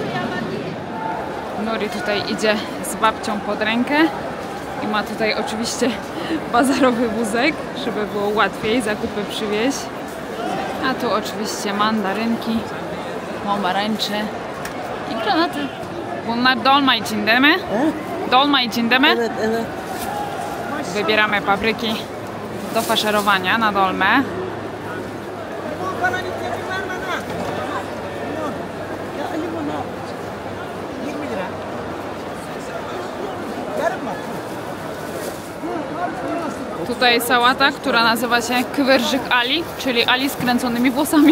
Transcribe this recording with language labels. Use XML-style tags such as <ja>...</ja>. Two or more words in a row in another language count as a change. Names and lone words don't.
<pl>Nuri tutaj idzie z babcią pod rękę i ma tutaj oczywiście bazarowy wózek, żeby było łatwiej zakupy przywieźć. A tu oczywiście mandarynki, pomarańcze i granaty.</pl> <tr>Bunlar dolma için değil mi? Dolma için değil mi? Evet, evet.</tr> <pl>Wybieramy papryki do faszerowania na dolmę. Tutaj sałata, która nazywa się Kıvırcık Ali, czyli Ali z kręconymi włosami.</pl>